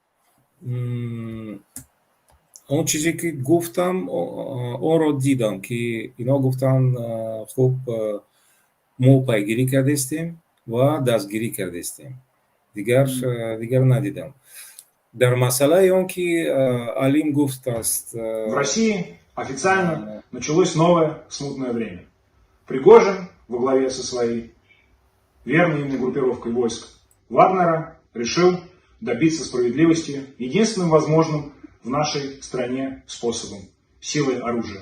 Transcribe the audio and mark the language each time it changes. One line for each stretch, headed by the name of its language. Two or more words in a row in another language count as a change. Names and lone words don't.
Tajik: اون چیزی که گفتم اون رو دیدم که اینا گفتن خوب ما پیگیری کردیم و دستگیری کردیم. دیگر ندیدم. در مسئله اون که علیم گفت است
Russian: в России официально началось новое смутное время. Пригожин во главе со своей верной ему группировкой войск Вагнера решил добиться справедливости единственным возможным в нашей стране способом – силой оружия.